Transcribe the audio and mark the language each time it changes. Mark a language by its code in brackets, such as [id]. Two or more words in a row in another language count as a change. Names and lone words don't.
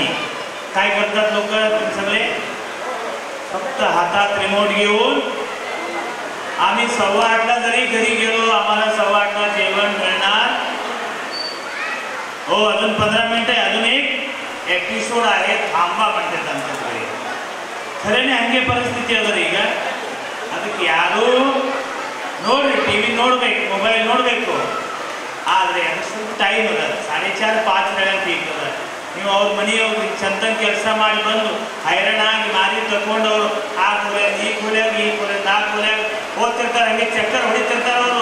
[mr] काय करतात लोक सगळे? फक्त हातात रिमोट घेऊन आम्ही 8:15ला जरी घरी गेलो आम्हाला 8:15ला जेवण मिळणार. हो, अजून 15 मिनिटं आहे, अजून एक एपिसोड आहे, थांबा म्हणतात आमच्याकडे. [kn] ಖರೇನೆ ಹಂಗೆ ಪರಿಸ್ಥಿತಿ ಅದರ ಈಗ. ಅದಕ್ಕೆ ಯಾರು ನೋಡ್ರಿ, ಟಿವಿ ನೋಡ್ಬೇಕು, ಮೊಬೈಲ್ ನೋಡಬೇಕು, ಆದರೆ ಅದು ಸ್ವಲ್ಪ ಟೈಮ್ ಅದ. 4:30 5 ಹೇಳಕ್ಕೆ ಈಗ ಅದ. ನೀವು ಅವ್ರ ಮನೆಯವ್ರಿಗೆ ಚಂದನ್ ಕೆಲಸ ಮಾಡಿ ಬಂದು ಹೈರಾಣಾಗಿ ಮಾರಿ ತಗೊಂಡವರು ಆ ಕೂಲ್ಯಾಗ ಈ ಕೂಲ್ಯಾಗ ಈ ಕೂಲ್ಯಾಗ ನಾ ಕೂಲ್ಯಾಗ ಹೋಗ್ತಿರ್ತಾರೆ, ಹಂಗೆ ಚಕ್ಕರ್ ಹೊಡಿತಿರ್ತಾರೆ ಅವರು.